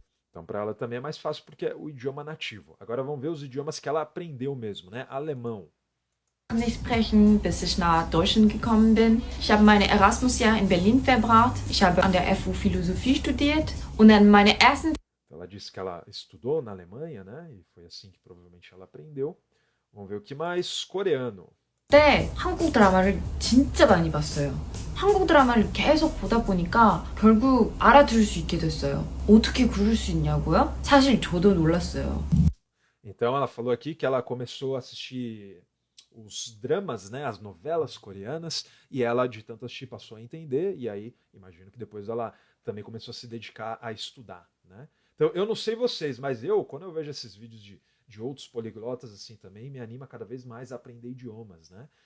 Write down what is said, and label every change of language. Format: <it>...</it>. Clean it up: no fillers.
<pt>Então para ela também é mais fácil porque é o idioma nativo. Agora vamos ver os idiomas que ela aprendeu mesmo, né? Alemão.</pt> <de>Nicht sprechen, bis ich nach Deutschland gekommen bin. Ich habe meine Erasmus-Jahr in Berlin verbracht. Ich habe an der FU Philosophie studiert und dann meine ersten.</de> <pt>Ela disse que ela estudou na Alemanha, né? E foi assim que provavelmente ela aprendeu. Vamos ver o que mais. Coreano.</pt> <ko>때 한국 드라마를 진짜 많이 봤어요. 한국 드라마를 계속 보다 보니까 결국 알아들을 수 있게 됐어요. 어떻게 그럴 수 있냐고요? 사실 저도 놀랐어요.</ko> <pt>Então ela falou aqui que ela começou a assistir os dramas, né, as novelas coreanas, e ela de tanto assistir passou a entender, e aí imagino que depois ela também começou a se dedicar a estudar, né? Então eu não sei vocês, mas quando eu vejo esses vídeos de outros poliglotas assim também, me anima cada vez mais a aprender idiomas, né?</pt>